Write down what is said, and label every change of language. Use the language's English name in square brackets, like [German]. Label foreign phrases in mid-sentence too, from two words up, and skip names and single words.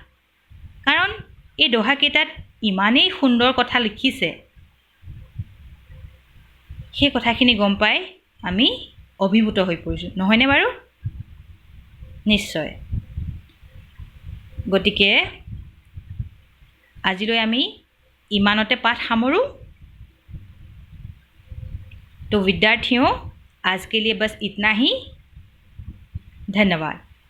[Assamese] কাৰণ এই দোহাকেইটাত ইমানেই সুন্দৰ কথা লিখিছে সেই কথাখিনি গম পাই আমি অভিভূত হৈ পৰিছোঁ, নহয়নে বাৰু? নিশ্চয়। গতিকে আজিলৈ আমি ইমানতে পাঠ সামৰোঁ। [Hindi] तो विद्यार्थियों, आज के लिए बस इतना ही। धन्यवाद।